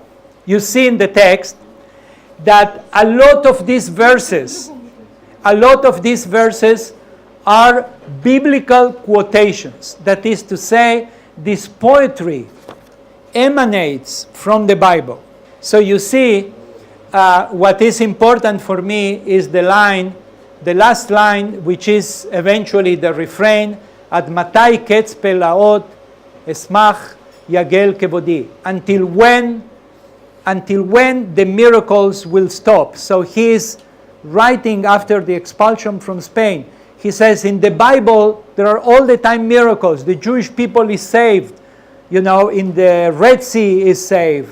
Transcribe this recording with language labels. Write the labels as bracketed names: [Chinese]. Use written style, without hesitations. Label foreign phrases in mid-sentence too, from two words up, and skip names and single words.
[English] You see in the text that a lot of these verses are biblical quotations. That is to say, this poetry emanates from the Bible. So you see, what is important for me is the last line, which is eventually the refrain, [Hebrew] עד מתי קץ פלאות אשמח יגל כבודי. [English] Until when the miracles will stop. So he is writing after the expulsion from Spain. He says in the Bible there are all the time miracles. The Jewish people is saved. You know, in the Red Sea is saved.